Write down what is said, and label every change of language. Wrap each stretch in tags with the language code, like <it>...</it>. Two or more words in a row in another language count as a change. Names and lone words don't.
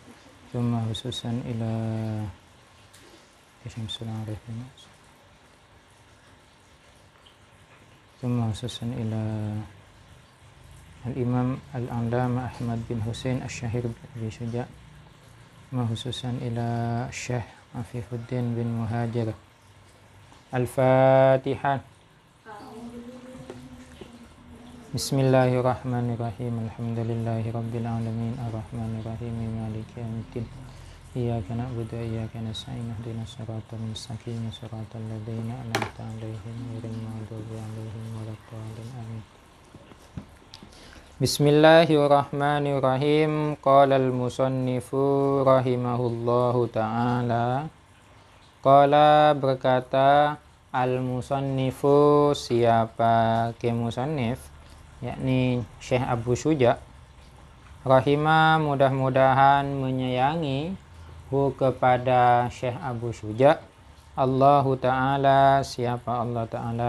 <ar>ثم خصوصا إلى الإمام العلامة أحمد بن حسين الشهير بن أبي شجاع، خصوصا إلى الشيخ عفيف الدين بن مهاجر. Al-Fatihah. بسم الله الرحمن الرحيم. الحمد لله رب العالمين، الرحمن الرحيم، مالك يوم الدين. إياك نعبد وإياك نستعين، اهدنا الصراط المستقيم، صراط الذين أنعمت عليهم غير المغضوب عليهم ولا الضالين. Amin. بسم الله الرحمن الرحيم. قال المصنف رحمه الله تعالى. Qala,</ar> <id>berkata al-musannifu, siapa ke musannif, yakni Syekh Abu Syuja', rahimah, mudah-mudahan menyayangi, hu kepada Syekh Abu Syuja',</id> <ar>الله تعالى,</ar> <id>siapa</id> <ar>الله تعالى.</ar>